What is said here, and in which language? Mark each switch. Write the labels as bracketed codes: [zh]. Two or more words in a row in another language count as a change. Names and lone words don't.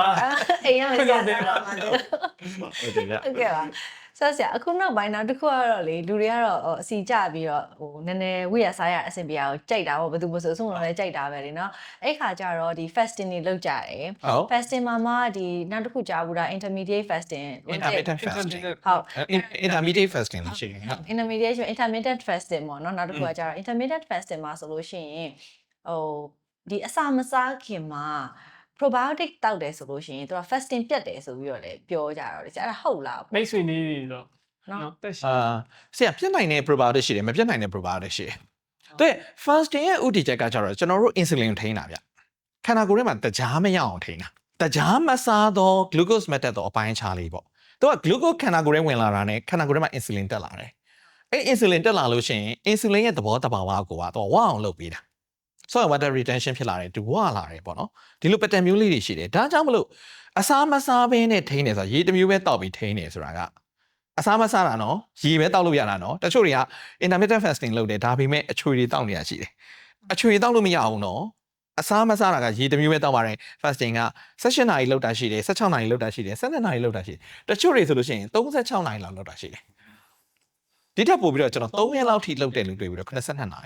[my] အိမ်ရမယ်ကြာတယ်ဟုတ်ကဲ့ပါဆက်ဆရာအခုနောက်ပိုင်းနောက်တစ်ခုကတော့လေလူတွေကတော့အစီကြပြီးတော့ဟိုနည်းနည်းဝိရစားရအဆင်ပြေအောင်ကြိုက်တာပေါ့ဘယ်သူမဆိုဆုံးတော့လည်းကြိုက်တာပဲလေနော်အဲ့ခါကျတော့ဒီ fasting တွေလုပ်ကြတယ် fasting မှာမှဒီနောက်တစ်ခုကြားဘူးတာ [en] intermediate fasting intermittent fasting [my] ဟုတ် [en] intermediate fasting [my] လို့ရှိရင်ဟုတ် [en] intermittent fasting [my] ပေါ့နော်နောက်တစ်ခုကကျတော့ [en] intermittent fasting [my] မှာဆိုလို့ရှိရင်ဟိုဒီအစာမစားခင်မှာ probiotic တောက်တယ်ဆိုလို့ရှိရင်သူက fasting ပြတ်တယ်ဆိုပြီးတော့လည်းပြောကြတော့လေအဲ့ဒါဟုတ်လား မိတ်ဆွေလေးတွေတော့ နော် နော်တက်ရှိ ဆရာပြတ်နိုင်တဲ့ probiotic ရှိတယ်မပြတ်နိုင်တဲ့ probiotic ရှိတယ်တဲ့ fasting ရဲ့ဥတီချက်ကကျတော့ကျွန်တော်တို့ insulin ထိန်းတာဗျခန္ဓာကိုယ်ထဲမှာတကြားမရအောင်ထိန်းတာတကြားမစားတော့ glucose မတက်တော့အပိုင်းခြားလေးပေါ့သူက glucose ခန္ဓာကိုယ် ထဲဝင်လာတာနဲ့ခန္ဓာကိုယ်ထဲမှာ insulin တက်လာတယ်အဲ့ insulin တက်လာလို့ရှိရင် insulin ရဲ့သဘောတဘာဝကိုကတော့ဝအောင်လုပ်ပေးတာ [en] so water retention [my] ဖြစ်လာတယ်သူဝလာတယ်ပေါ့ နော်ဒီလို pattern မျိုးလေးတွေရှိတယ်ဒါကြောင့်မလို့အစားမစားဘဲနဲ့ထိန်းတယ်ဆိုတာရေတစ်မျိုးပဲတောက်ပြီးထိန်းတယ်ဆိုတာကအစားမစားတာနော်ရေပဲတောက်လို့ရတာနော်တချို့တွေက intermittent fasting လုပ်တယ်ဒါပေမဲ့အချွေတွေတောက်နေရရှိတယ်အချွေတောက်လို့မရအောင်နော်အစားမစားတာကရေတစ်မျိုးပဲတောက်ပါတယ် fasting က16နာရီလောက်တာရှိတယ်16နာရီလောက်တာရှိတယ်17နာရီလောက်တာရှိတယ်တချို့တွေဆိုလို့ရှိရင်36နာရီလောက်လောက်တာရှိတယ်ဒီထက်ပိုပြီးတော့ကျွန်တော်3ရက်လောက်ထိလောက်တယ်လို့တွေ့ပြီးတော့82နာရီ